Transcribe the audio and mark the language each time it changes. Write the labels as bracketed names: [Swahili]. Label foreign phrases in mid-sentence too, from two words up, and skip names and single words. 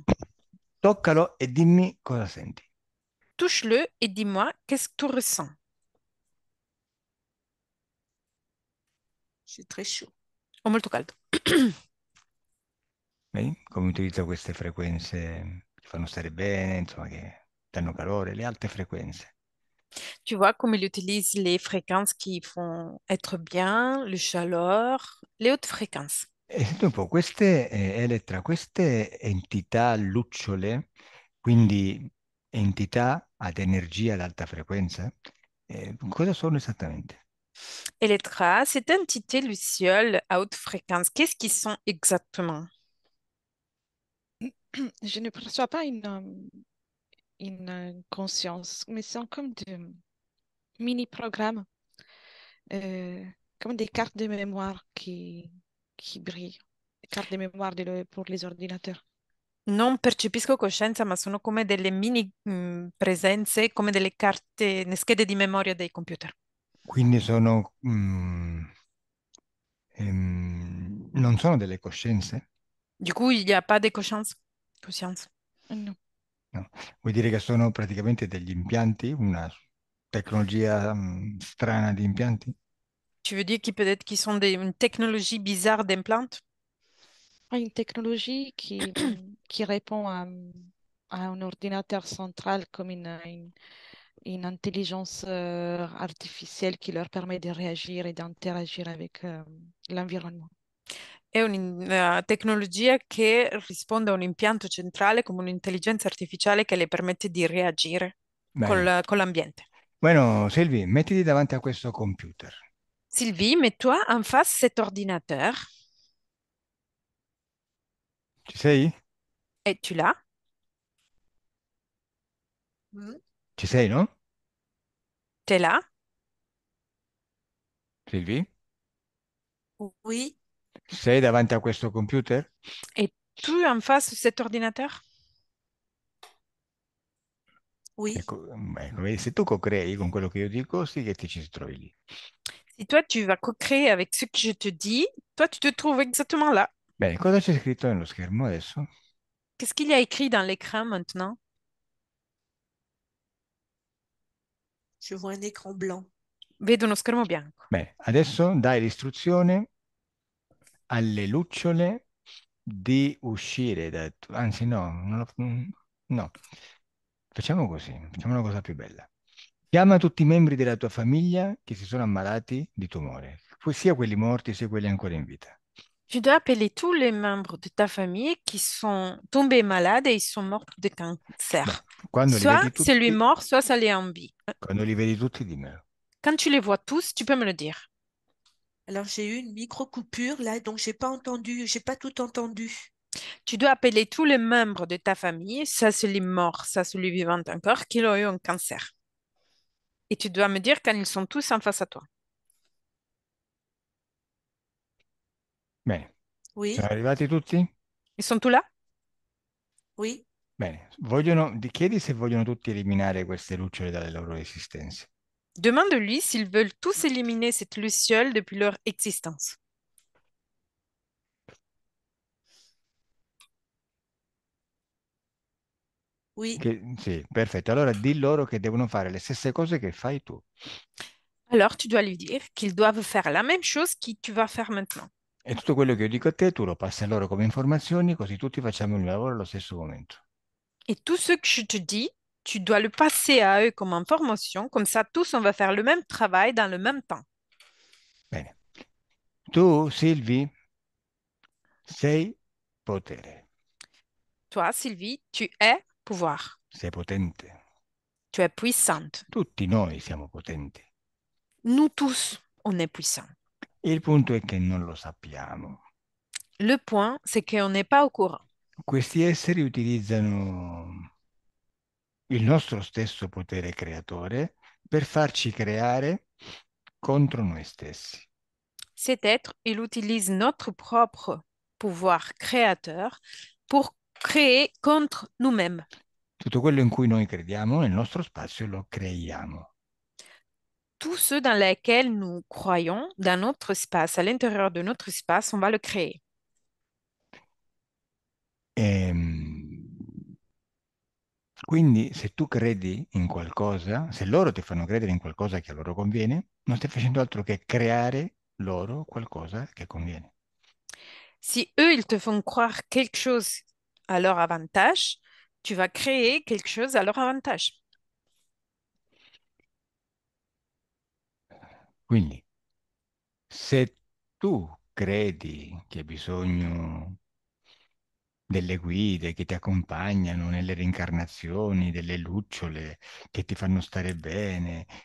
[Italian] Toccalo e dimmi cosa senti. [French] Touche-le et dis-moi qu'est-ce que tu ressens. C'est très chaud. [Italian] Ho molto caldo. Vedi come utilizza queste frequenze che fanno stare bene, insomma, che danno calore, le alte frequenze. [French] Tu vois comme il utilise les fréquences qui font être bien, le chaleur, les hautes fréquences. [Italian] E senti un po', queste, Elettra, queste entità lucciole, quindi entità ad energia ad alta frequenza, cosa sono esattamente? [French] Electra, cette entité luciole à haute fréquence, qu'est-ce qu'ils sont exactement? Je ne perçois pas une conscience, mais c'est comme des mini-programmes, euh, comme des cartes de mémoire qui brillent, des cartes de mémoire pour les ordinateurs. [Italian] Non percepisco coscienza, ma sono come delle mini presenze, come delle carte, schede di memoria dei computer. Quindi sono, non sono delle coscienze? [French] Du coup, il n'y a pas de conscience. Conscience. Non. [Italian] No. Vuol dire che sono praticamente degli impianti, una tecnologia, strana di impianti? [French] Tu veux dire qu'ils peut-être qu'ils sont une technologie bizarre d'implant? Ah, une technologie qui répond à un ordinateur central comme une intelligence artificielle qui leur permet de réagir et d'interagir avec l'environnement. [Italian] È una tecnologia che risponde a un impianto centrale come un'intelligenza artificiale che le permette di reagire Bene. con l'ambiente. Bueno, Silvi, mettiti davanti a questo computer. [French] Sylvie, mets-toi en face cet ordinateur. [Italian] Ci sei? [French] Et tu l'as? Hmm. [Italian] Ci sei, no? [French] T'es là? Silvi? Oui, [Italian] Sei davanti a questo computer? [French] Et tu en face cet ordinateur? oui. [Italian] Ecco, vedi, se tu co-crei con quello che io dico, sì che ti ci trovi lì. [French] Si toi, tu vas co-créer avec ce que je te dis, toi, tu te trouves exactement là. [Italian] Bene, cosa c'è scritto nello schermo adesso? [French] Qu'est-ce qu'il y a écrit dans l'écran maintenant? Je vois un écran blanc. [Italian] Vedo uno schermo bianco. Bene, adesso dai l'istruzione alle lucciole di uscire da... Anzi, no, no. Facciamo così, facciamo una cosa più bella. Chiama tutti i membri della tua famiglia che si sono ammalati di tumore, sia quelli morti sia quelli ancora in vita. [French] Tu dois appeler tous les membres de ta famille qui sont tombés malades et ils sont morts de [Italian] Beh, [French] cancer. [Italian] quando li [French] Soit [Italian] vedi [French] celui [Italian] tutti, [French] mort, soit celui en vie. [Italian] quando li vedi tutti, dimmelo. [French] Quand tu les vois tous, tu peux me le dire. Alors j'ai eu une micro-coupure là, donc j'ai pas entendu, j'ai pas tout entendu. Tu dois appeler tous les membres de ta famille, soit celui mort, soit celui vivant encore, qui ont eu un cancer. Et tu dois me dire quand ils sont tous en face à toi. [Italian] Bene, sono [French] Oui, [Italian] arrivati tutti? [French] Ils sont tous là? oui. [Italian] Bene, chiedi se vogliono tutti eliminare queste lucciole dalle loro esistenze. [French] Demande-lui s'ils veulent tous éliminer cette luciole depuis leur existence. Oui, [Italian] Sì, perfetto. Allora di loro che devono fare le stesse cose che fai tu. [French] Alors, tu dois lui dire qu'ils doivent faire la même chose que tu vas faire maintenant. [Italian] E tutto quello che io dico a te, tu lo passi a loro come informazioni, così tutti facciamo il lavoro allo stesso momento. [French] Et tout ce que je te dis, tu dois le passer à eux comme information. Comme ça, tous, on va faire le même travail dans le même temps. [Italian] Bene. Tu, Silvi, sei potere, [French] Toi, Sylvie, tu es pouvoir. [Italian] sei potente. [French] Tu es puissante. [Italian] Tutti noi siamo potenti. [French] Nous tous, on est puissants. [Italian] Il punto è che non lo sappiamo. [French] Le point, c'est qu'on n'est pas au courant. [Italian] Questi esseri utilizzano il nostro stesso potere creatore per farci creare contro noi stessi. [French] Cet être, il utilise notre propre pouvoir créateur pour créer contre nous-mêmes. [Italian] Tutto quello in cui noi crediamo nel nostro spazio lo creiamo. [French] Tout ce dans lesquels nous croyons, dans notre espace, à l'intérieur de notre espace, on va le créer. [Italian] Ehm, quindi se tu credi in qualcosa, se loro ti fanno credere in qualcosa che a loro conviene, non stai facendo altro che creare loro qualcosa che conviene. [French] Si eux, ils te font croire quelque chose à leur avantage, tu vas créer quelque chose à leur avantage. [Italian] Quindi se tu credi che hai bisogno delle guide che ti accompagnano nelle reincarnazioni, delle lucciole che ti fanno stare bene,